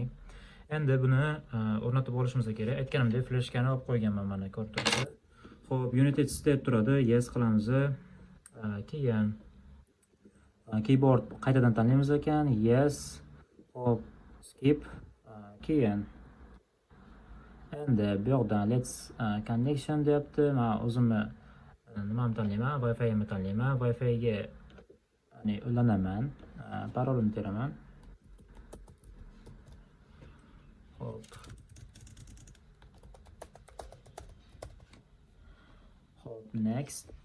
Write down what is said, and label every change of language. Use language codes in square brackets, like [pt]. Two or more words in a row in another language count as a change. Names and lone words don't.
[uz] Endi buni o'rnatib olishimiz kerak. Aytganimdek, fleshkani olib qo'yganman mana, ko'rib turibsizlar. Xo'p, United State turadi, yes qilamiz. Keyin keyboard qaytadan tanlaymiz ekan, yes. Xo'p, skip. Keyin endi bu yoqdan [en] let's connection [uz] deyapti. Men o'zimni nimani tanlayman? Wi-Fi ni tanlayman. Wi-Fi ga ya'ni ulanaman. Parolimni teraman. Xo'p. Next.